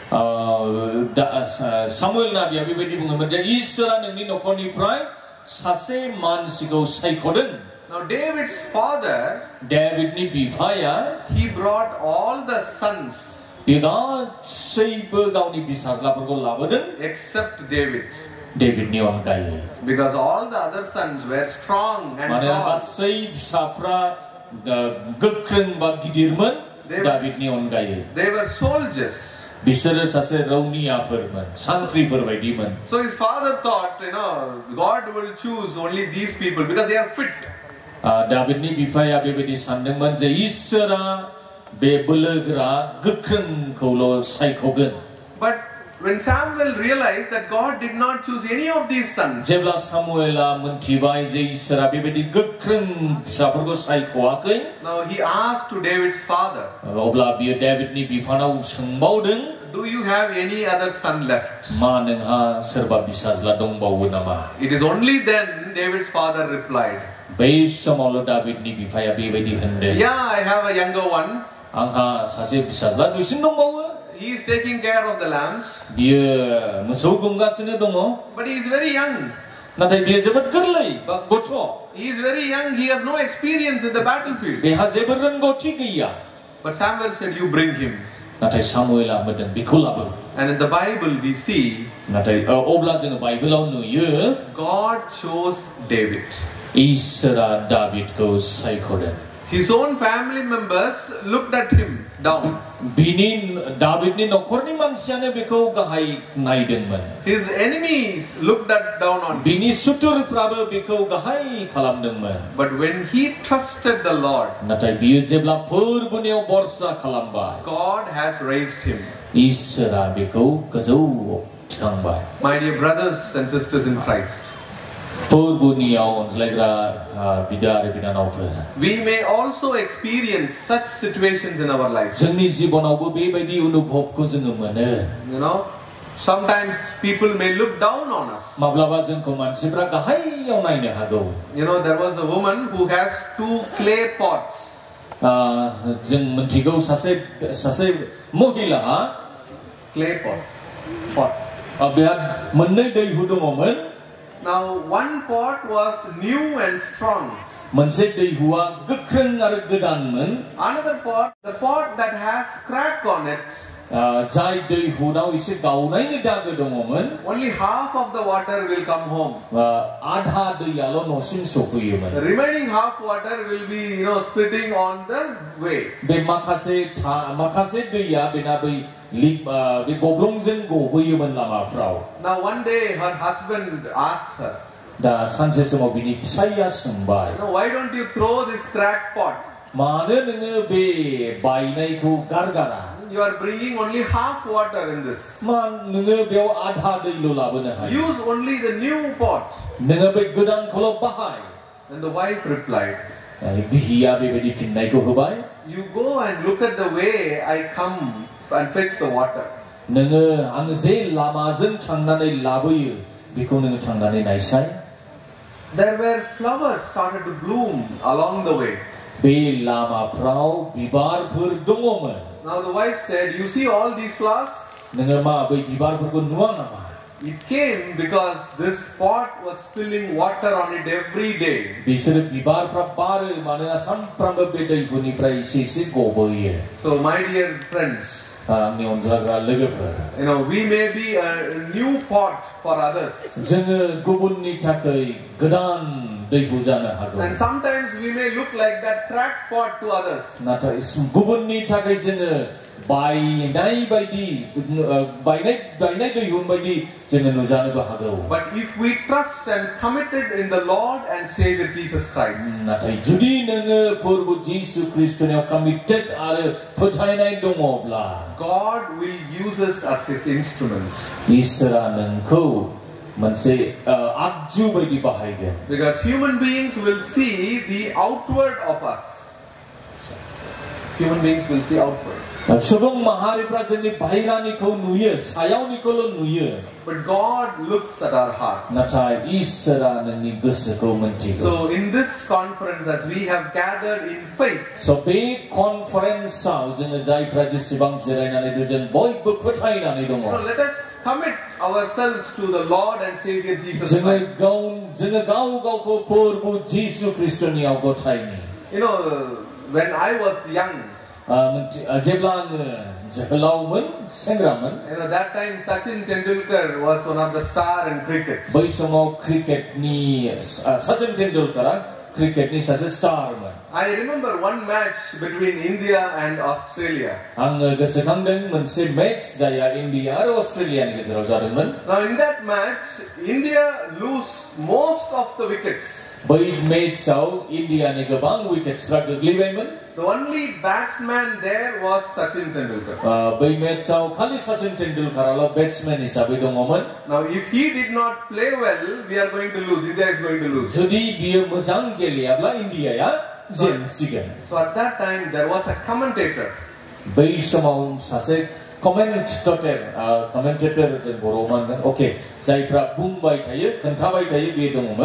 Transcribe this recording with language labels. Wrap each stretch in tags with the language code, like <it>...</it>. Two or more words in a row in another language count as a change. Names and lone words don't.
<en>Now David's father, he brought all the sons except David. Because all the other sons were strong and tall. They were soldiers.</en> <brx>बिसोरो सासे रौनियाफोरमोन सान्थ्रिफोरबायदिमोन</brx> <en>So his father thought, God will choose only these people because they are fit.</en> <brx>दाविदनि बिफाया बेबायदि सानदोंमोन जे इसोरा बे बोलोगोरा गोख्रोंखौल' सायख'गोन.</brx> <en>But when Samuel realized that God did not choose any of these sons,</en> <brx>जेब्ला सामुएला मोनथिबाय जे इसोरा बेबायदि गोख्रों फिसाफोरखौ सायख'आखै,</brx> <en>now he asked to David's father,</en> <brx>अब्ला बियो दाविदनि बिफानाव सोंबावदों,</brx> <en>do you have any other son left?</en> <brx>मा नोंहा सोरबा बिसाज्ला दंबावो नामा?</brx> <en>It is only then David's father replied,</en> <brx>बै समावल' दाविदनि बिफाया बेबायदि होनदों,</brx> <en>yeah, I have a younger one.</en> <brx>आंहा सासे फिसाज्ला दुइसिन दंबावो.</brx> <en>He is taking care of the lambs.</en> <brx>बियो मोसौ गुमगासिनो दङ.</brx> <en>But he is very young.</en> <brx>नाथाय बियो जोबोद गोरलै बा गथ'.</brx> <en>He is very young. He has no experience in the battlefield.</en> <brx>बेहा जेबो रोंगौथि गैया.</brx> <en>But Samuel said, you bring him.</en> <brx>नाथाय सामुएला बुंदों बेखौ लाबो.</brx> <en>And in the Bible we see,</en> <brx>नाथाय अब्ला जोङो बाइबेलाव नुयो,</brx> <en>God chose David.</en> <brx>इसोरा दाविदखौ सायख'दों.</brx> <en>His own family members looked at him down.</en> <brx>बिनि दाविदनि न'खरनि मानसियानो बेखौ गाहाय नायदोंमोन.</brx> <en>His enemies looked down on him.</en> <brx>बिनि सुथुरफ्राबो बेखौ गाहाय खालामदोंमोन.</brx> <en>But when he trusted the Lord,</en> <brx>नाथाय बियो जेब्ला फोरबोनियाव भरसा खालामबाय,</brx> <en>God has raised him.</en> <brx>इसोरा बेखौ गोजौआव थिखांबाय.</brx> <en>My dear brothers and sisters in Christ,</en> <brx>फोरबोनियाव अनज्लायग्रा बिदा आरो बिनानावफोर,</brx> <en>we may also experience such situations in our lives.</en> <brx>जोंनि जिबनावबो बेबायदि अनुभवखौ जोङो मोनो.</brx> <en>Sometimes people may look down on us.</en> <brx>माब्लाबा जोंखौ मानसिफ्रा गाहायाव नायनो हागौ.</brx> <en>There was a woman who has 2 clay pots.</en> <brx>जों मोनथिगौ सासे महिलाहा</brx> <en>Clay pot.</en> <brx>बेहा मोननै दैहु दङमोन.</brx> <en>Now one pot was new and strong.</en> <brx>मोनसे दैहुआ गोख्रों आरो गोदानमोन.</brx> <en>Another pot, the pot that has crack on it,</en> <brx>जाय दैहुआव एसे गावनायनि दागो दङमोन,</brx> <en>only half of the water will come home.</en> <brx>आधा दैयाल' न'सिम सफैयोमोन.</brx> <en>The remaining half water will be splitting on the way.</en> <brx>बे माखासे दैया बेना बे गब्लंजों गबोयोमोन लामाफ्राव.</brx> <en>Now one day her husband asked her,</en> <brx>दा सानसे समाव बिनि फिसाइया सोंबाय,</brx> <en>why don't you throw this cracked pot?</en> <brx>मानो नोङो बे बायनायखौ गारगारा?</brx> <en>You are bringing only half water in this.</en> <brx>मा नोङो बेयाव आधा दैल' लाबोनो हायो?</brx> <en>Use only the new pot.</en> <brx>नोङो बे गोदानखौल' बाहाय.</brx> <en>And the wife replied,</en> <brx>बिहिया बेबायदि फिननायखौ होबाय,</brx> <en>you go and look at the way I come and fetch the water.</en> <brx>नोङो आं जे लामाजों थांनानै लाबोयो बेखौ नोङो थांनानै नायसाय.</brx> <en>There were flowers started to bloom along the way.</en> <brx>बे लामाफ्राव बिबारफोर दङमोन.</brx> <en>Now the wife said, you see all these flowers?</en> <brx>नोङो मा बै बिबारफोरखौ नुवा नामा?</brx> <en>It came because this pot was spilling water on it every day.</en> <brx>बिसोर बिबारफ्रा बारो मानोना सानफ्रामबो बे दैफोरनिफ्राय एसे गबोयो.</brx> <en>So my dear friends,</en> <brx>आंनि अनजाग्रा लोगोफोर,</brx> <en>we may be a new pot for others.</en> <brx>जोङो गुबुननि थाखाय गोदान दैहु जानो हागौ.</brx> <en>And sometimes we may look like that cracked pot to others.</en> <brx>नाथाय गुबुननि थाखाय जोङो बायनाय दैहु बायदि जोङो नुजानोबो हागौ.</brx> <en>But if we trust and committed in the Lord and Savior Jesus Christ,</en> <brx>नाथाय जुदि नोङो प्रभु जिसु ख्रिस्टनियाव कमिटेड आरो फोथायनाय दङब्ला,</brx> <en>God will use us as His instruments.</en> <brx>इसोरा नोंखौ मोनसे आगजु बायदि बाहायगोन.</brx> <en>Because human beings will see the outward of us. Human beings will see outward.</en> <brx>सुबुं माहारिफ्रा जोंनि बाहेरानिखौ नुयो, सायावनिखौल' नुयो.</brx> <en>But God looks at our heart.</en> <brx>नाथाय इसोरा नोंनि गोसोखौ मोनथिगौ.</brx> <en>So in this conference, as we have gathered in faith,</en> <brx>so बे कन्फारेन्सआव जोङो जायफ्रा जेसेबां जिरायनानै दं जों बयबो फोथायनानै दङ.</brx> <en>let us commit ourselves to the Lord and Savior Jesus</en> <brx>जोङो</brx> <en>Christ.</en> <brx>जोङो गावखौ प्रभु जिसु ख्रिस्टनियाव गथायनि.</brx> <en>When I was young,</en> <brx>जेब्ला आङो जोहोलावमोन, सेंग्रामोन,</brx> <en>that time Sachin Tendulkar was one of the stars in cricket.</en> <brx>बै समाव क्रिकेटनि सचिन तेंदुलकरा cricket ni sase star man.</brx> <en>I remember one match between India and Australia.</en> <brx>Ang gosokangjong mounse match jaya India aro Australia ni gejerao jadongmon.</brx> <en>Now in that match, India lose most of the wickets.</en> <brx>Bai match ao India ni gobang wickets ra goglaibaimon.</brx> <en>The only batsman there was Sachin Tendulkar.</en> <brx>Bai match ao khali Sachin Tendulkar ala batsman hisabai dongomon.</brx> <en>Now if he did not play well, we are going to lose. India is going to lose.</en> <brx>Jodi biyo mojang geliabla India ya jensigan.</brx> <en>So at that time there was a commentator.</en> <brx>Bai samau sase commentator jen boroman okay jaifra bungbai thayo khonthabai thayo be dongomon.</brx>